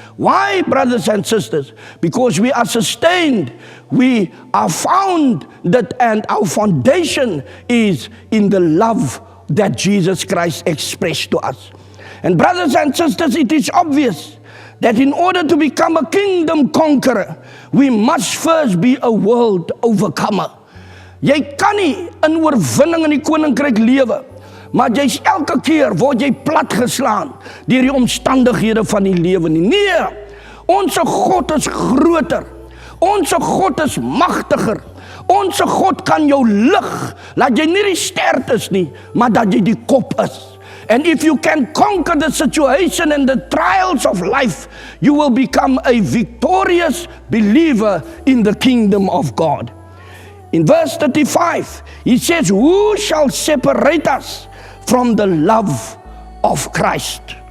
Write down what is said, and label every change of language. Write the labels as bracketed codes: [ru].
[en] Why, brothers and sisters? Because we are sustained, we are found that, and our foundation is in the love that Jesus Christ expressed to us. And brothers and sisters, it is obvious that in order to become a kingdom conqueror, we must first be a world overcomer. [af] Jy kan nie in oorwinning in die koninkryk lewe, maar jy's elke keer word jy platgeslaan deur die omstandighede van die lewe nie. Nee, ons God is groter. Ons God is magtiger. Ons God kan jou lig, laat jy nie die stert is nie, maar dat jy die kop is. [en] And if you can conquer the situation and the trials of life, you will become a victorious believer in the kingdom of God. In verse 35, he says, who shall separate us from the love of Christ?